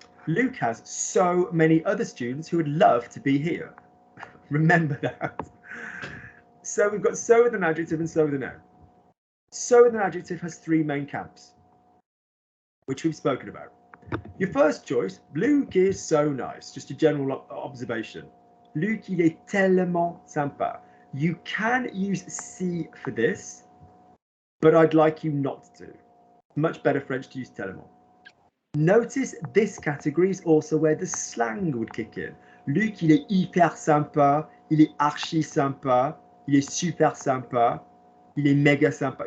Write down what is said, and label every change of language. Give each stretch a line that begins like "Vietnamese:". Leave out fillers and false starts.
English: Luke has so many other students who would love to be here. Remember that. So we've got so with an adjective and so with a noun. So with an adjective has three main camps, which we've spoken about. Your first choice, Luke is so nice. Just a general observation.
French: Luke, il est tellement sympa.
English: You can use si for this, but I'd like you not to. Much better French to use tellement. Notice this category is also where the slang would kick in.
French: Luc, il est hyper sympa, il est archi sympa, il est super sympa, il est méga sympa.